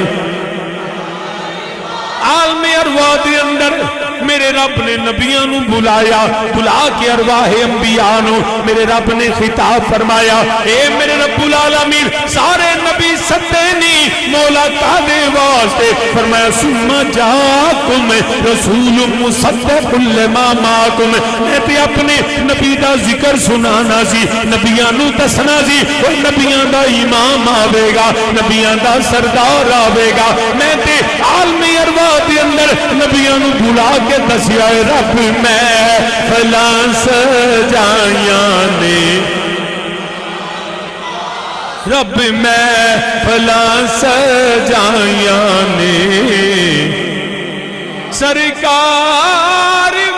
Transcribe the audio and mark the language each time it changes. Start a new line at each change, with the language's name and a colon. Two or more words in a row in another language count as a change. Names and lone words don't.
Punjabi: عالم ارواح دے اندر میرے رب نے نبیوں نو بلایا بلا کے ارواح انبیاء نو میرے رب نے خطاب فرمایا اے میرے
Arabic: رب العالمین
Punjabi: سارے نبی ستے نہیں مولا کعبے واسطے فرمایا
Arabic: ثم جاءکم رسول مصدق لما معکم
Punjabi: میں تے اپنے نبی دا ذکر سنانا سی نبیاں نو دسنا سی اور نبیاں دا امام آوے گا نبیاں دا سردار آوے گا میں تے عالم ارواح دے اندر نبیاں نو بلا کے دسیا رب میں فلاں سجائیاں نے رب میں فلاں سجائیاں نے سرکار